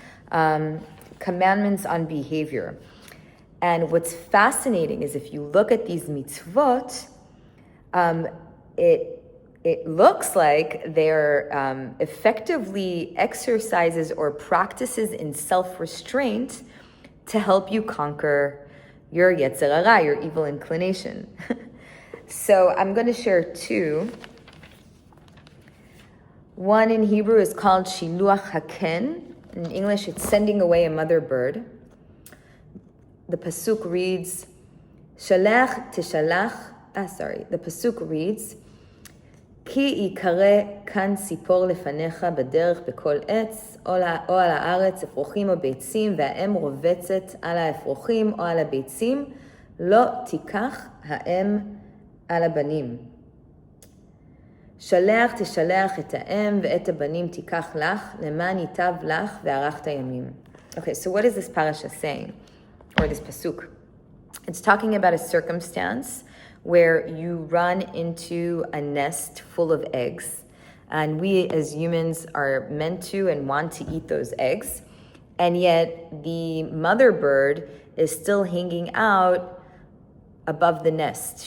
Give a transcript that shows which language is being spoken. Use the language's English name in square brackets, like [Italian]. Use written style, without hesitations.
[English] Commandments on behavior. And what's fascinating is if you look at these mitzvot, it looks like they're effectively exercises or practices in self-restraint to help you conquer your yetzer hara, your evil inclination. So I'm going to share two. One in Hebrew is called shiluach haken. In English, it's sending away a mother bird. The pasuk reads, the pasuk reads, [Hebrew] כי יקרא כאן ציפור לפניך בדרך בכל עץ, או על הארץ אפרוחים או ביצים, והאם רובצת על האפרוחים או על הביצים, לא תיקח האם על הבנים. תשלח את האם ואת הבנים תיקח לך, למען ייטב לך וערכת ימים. [English] Okay, so what is this parasha saying? Or this pasuk? It's talking about a circumstance where you run into a nest full of eggs. And we as humans are meant to and want to eat those eggs. And yet the mother bird is still hanging out above the nest.